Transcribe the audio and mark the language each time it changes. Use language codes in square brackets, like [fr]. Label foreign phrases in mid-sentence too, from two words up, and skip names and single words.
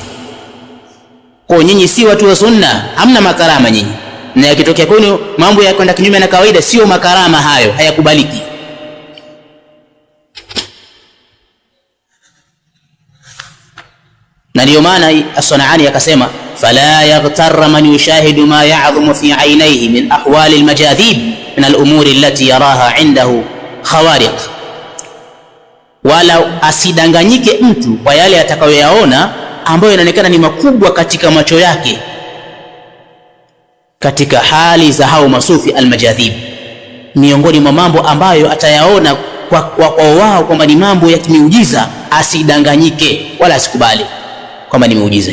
[sw] Kwa nyinyi si watu wa sunna, hamna makarama nyinyi, na yakitokea kwenu mambo ya kwenda kinyume na kawaida, sio makarama hayo, hayakubaliki. Na ndio maana As-Sanani akasema [ar] فلا يغترن من يشاهد ما يعظم في عينيه من أحوال المجاذيب من الأمور التي يراها عنده خوارق, [sw] wala asidanganyike mtu kwa yale atakayoyaona ambayo yanaonekana ni makubwa katika macho yake, katika hali za hao masufi al-majadhib, miongoni mwa mambo ambayo atayaona kwa wao kwamba ni mambo ya kimiujiza, asidanganyike wala asikubali kwamba ni muujiza.